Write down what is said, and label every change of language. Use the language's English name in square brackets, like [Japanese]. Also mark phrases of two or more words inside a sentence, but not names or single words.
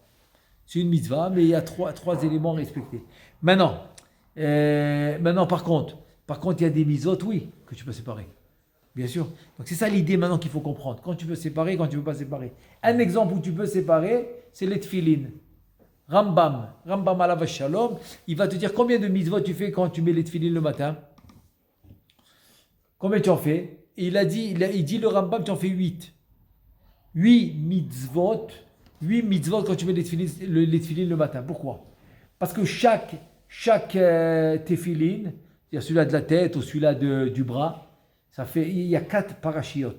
[French] C'est une mitzvah, mais il y a 3 éléments respectés. Maintenant, par contre, il y a des mitzvot, oui, que tu peux séparer. Bien sûr. Donc c'est ça l'idée maintenant qu'il faut comprendre. Quand tu peux séparer, quand tu ne peux pas séparer. Un exemple où tu peux séparer, c'est les tefilin. [Hebrew] רמב"ם עליו השלום, [French] il va te dire combien de mitzvot tu fais quand tu mets les tefilin le matin. Combien tu en fais? Et il dit le Rambam, tu en fais 8. 8 mitzvot quand tu mets les tefilin le matin. Pourquoi? Parce que chaque tefilin, c'est-à-dire celui-là de la tête ou celui-là du bras, il y a 4 parachiotes.